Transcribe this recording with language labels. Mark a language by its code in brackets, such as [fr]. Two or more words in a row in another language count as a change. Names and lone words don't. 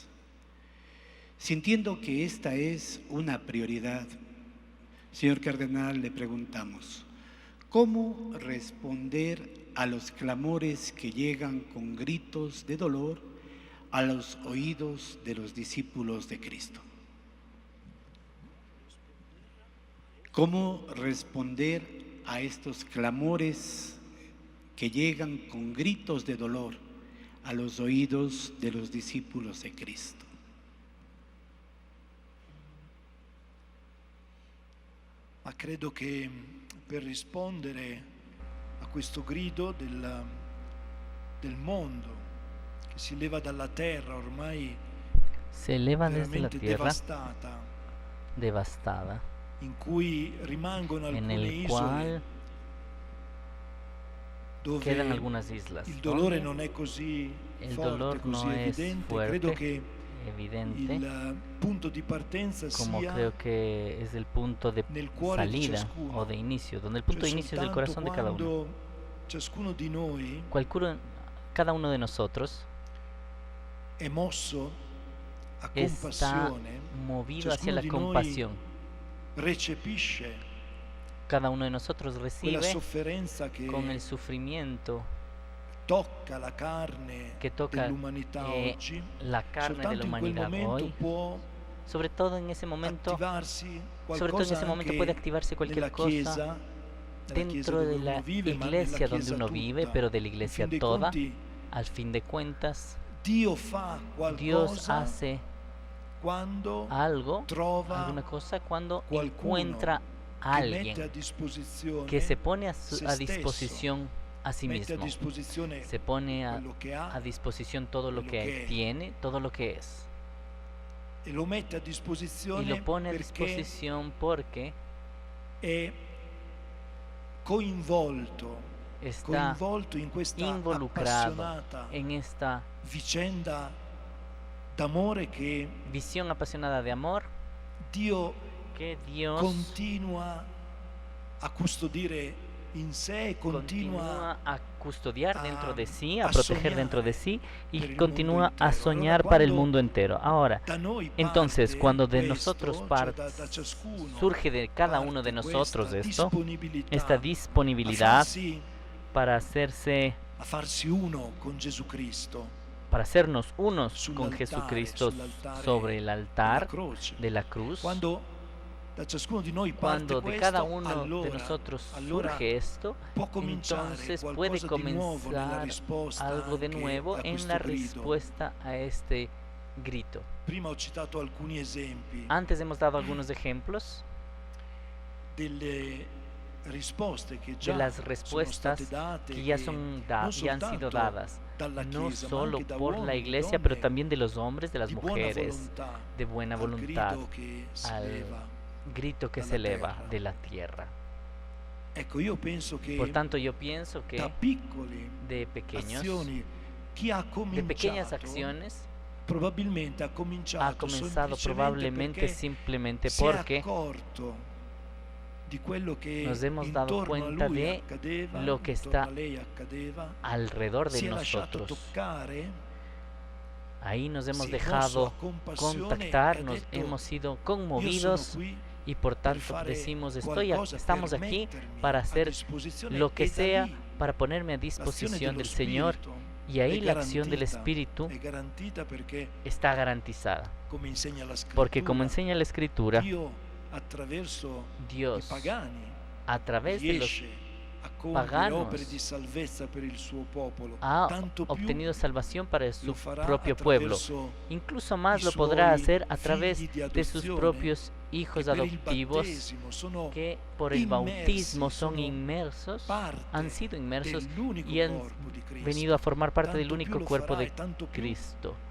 [es] Sintiendo que esta es una prioridad, señor cardenal, le preguntamos, ¿cómo responder a los clamores que llegan con gritos de dolor a los oídos de los discípulos de Cristo? ¿Cómo responder a estos clamores que llegan con gritos de dolor a los oídos de los discípulos de Cristo? [it] Ma credo che per rispondere a questo grido del mondo che si leva dalla terra ormai [es] se eleva desde la [it] veramente [es] tierra devastada, [it] in cui rimangono [es] en [it] alcune [es] el [it] isole [es] cual [it] dove [es] quedan algunas islas. [it] il dolore non è così [es] El [it] forte, [es] dolor [it] così [es] no es [it] evidente. [es] fuerte, [it] Credo che [es] evidente, [it] il punto di partenza [es] como [it] sia [es] creo que es el punto de [it] nel cuore di [es] salida [it] ciascuno. [es] o de inicio, donde el punto de [it] Cioè [es] inicio es el [it] soltanto [es] corazón de cada uno. [it] quando ciascuno di noi [es] Cada uno de nosotros [it] è mosso a [es] está [it] compassione, [es] movido hacia [it] ciascuno [es] la [it] di noi [es] compasión. [it] recepisce [es] Cada uno de nosotros [it] quella [es] recibe [it] sofferenza che [es] con el sufrimiento [it] tocca la carne [es] que toca [it] dell'umanità oggi. [es] la carne de la [it] Soltanto in quel [es] humanidad [it] momento [es] hoy. [it] può [es] Sobre todo en ese momento, [it] attivarsi [es] sobre todo en [it] qualcosa [es] ese momento [it] anche [es] puede activarse cualquier [it] nella [es] cosa [it] chiesa, nella chiesa [es] dentro [it] dove [es] de la [it] uno vive, ma nella [es] iglesia donde [it] chiesa [es] uno vive, [it] tutta. [es] pero de la [it] In [es] iglesia [it] fin dei [es] toda. [it] conti, [es] Al fin de cuentas, [it] Dio fa [es] Dios [it] qualcosa [es] hace [it] quando [es] algo, [it] trova [es] alguna cosa, cuando [it] qualcuno [es] encuentra a [it] che mette a [es] alguien [it] disposizione [es] que se pone a [it] se [es] disposición a sí [it] mette a [es] mismo, [it] disposizione [es] se pone [it] quello che ha [es] a disposición todo lo [it] quello [es] que [it] che è. [es] tiene, todo lo que es, [it] e lo mette a [es] y [it] disposizione [es] lo pone a [it] perché [es] disposición porque [it] è coinvolto [es] está [it] in questa [es] involucrado [it] appassionata [es] en esta [it] vicenda d'amore che [es] visión apasionada de amor [it] Dio [es] que Dios [it] continua a custodire in sé, [es] continúa a custodiar dentro de sí, a [it] a [es] proteger soñar dentro de sí y [it] per il [es] continúa [it] mondo [es] a [it] intero. [es] soñar [it] Allora, [es] para el [it] quando [es] mundo entero. Ahora, [it] da noi [es] entonces, [it] parte [es] cuando de [it] questo, [es] nosotros [it] cioè da ciascuno [es] surge de cada [it] parte [es] uno de nosotros [it] questa [es] esto, [it] disponibilità [es] esta [it] a [es] disponibilidad [it] farsi, [es] para hacerse, [it] a farsi uno con Gesù Cristo [es] para hacernos unos con [it] sull'altare, [es] Jesucristo [it] sull'altare [es] sobre el [it] della [es] altar [it] croce. [es] de la cruz. [it] Quando da ciascuno di noi parte [es] Cuando de [it] questo, [es] cada uno [it] allora, [es] de nosotros [it] allora [es] surge esto, [it] può cominciare [es] entonces puede [it] qualcosa di nuovo nella [es] comenzar [it] risposta [es] algo de [it] anche [es] nuevo [it] a [es] en [it] questo [es] la [it] grido. [es] respuesta a este grito. [it] Prima ho citato alcuni esempi [es] Antes hemos dado algunos ejemplos [it] delle risposte che [es] de [it] già [es] las [it] sono [es] respuestas [it] state date, [es] que ya [it] che [es] son [it] non [es] ya han sido [it] soltanto [es] dadas, [it] dalla [es] no [it] Chiesa, ma [es] solo [it] anche da [es] por la [it] uomini, [es] iglesia, [it] donne, [es] pero también de los hombres, de las [it] di buona [es] mujeres, [it] volontà, [es] de buena [it] al [es] voluntad, [it] grido che si [es] al [it] leva [es] grito que [it] dalla [es] se eleva [it] terra. [es] de la tierra. [it] Ecco, io penso che [es] Por tanto, yo pienso [it] da [es] que [it] piccoli [es] de pequeños, [it] azioni chi ha [es] de pequeñas [it] cominciato [es] acciones, [it] probabilmente ha cominciato [es] ha comenzado [it] semplicemente [es] probablemente [it] perché [es] simplemente [it] si è [es] porque [it] accorto di quello che [es] nos hemos dado [it] intorno a [es] cuenta [it] lui [es] de [it] accadeva, [es] lo que [it] intorno [es] está [it] a lei accadeva, [es] alrededor de [it] si è lasciato [es] nosotros. [it] toccare, [es] Ahí nos hemos [it] si è mosso [es] dejado [it] a compassione, [es] contactar, [it] e ha [es] nos [it] detto, [es] hemos sido [it] io sono [es] conmovidos [it] qui [es] y por [it] per [es] tanto [it] fare [es] decimos, [it] qualcosa, [es] estamos [it] per [es] aquí [it] mettermi [es] para [it] a [es] hacer [it] disposizione, [es] lo que [it] e da [es] sea [it] lì [es] para ponerme a [it] l'azione [es] disposición [it] dello [es] del Señor, [it] Spirito [es] y ahí [it] è [es] la acción del [it] garantita, [es] Espíritu [it] è garantita perché, [es] está garantizada. [it] come insegna la Scrittura, [es] Porque como enseña la Escritura, [it] Dio attraverso i [es] Dios [it] pagani [es] a través de los [it] riesce paganos [es] ha obtenido salvación para su propio pueblo. Incluso más lo podrá hacer a través de sus propios hijos adoptivos que por el bautismo son inmersos, han sido inmersos y han venido a formar parte del único cuerpo de Cristo.